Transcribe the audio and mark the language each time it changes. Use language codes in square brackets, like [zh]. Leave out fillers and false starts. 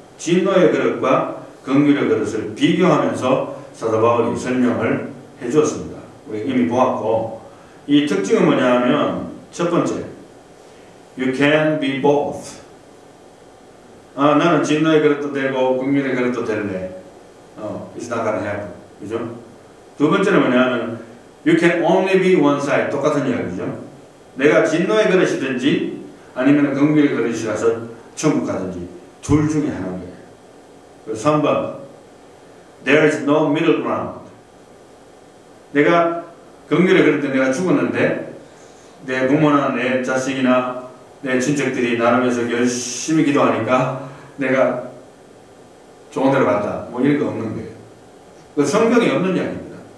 [ko] 진노의 그릇과 긍휼의 그릇을 비교하면서 사도 바울이 설명을 해주었습니다. 우리 이미 보았고 이 특징은 뭐냐 하면 첫 번째 [en] You can be both. [ko] 나는 진노의 그릇도 되고 긍휼의 그릇도 될래. [en] It's not gonna happen. [ko] 그죠? 두 번째는 뭐냐면 [en] You can only be one side. [ko] 똑같은 이야기죠. 내가 진노의 그릇이든지 아니면 긍휼의 그릇이라서 천국 가든지 둘 중에 하나인 거예요. 그래서 3번 [en] There is no middle ground. [ko] 내가 긍휼의 그릇 때 내가 죽었는데 내 부모나 내 자식이나 내 친척들이 나름에서 열심히 기도하니까 내가 좋은 데로 갔다. 뭐 이런 거 없는 거예요. 그 성경에 없는 이야기입니다.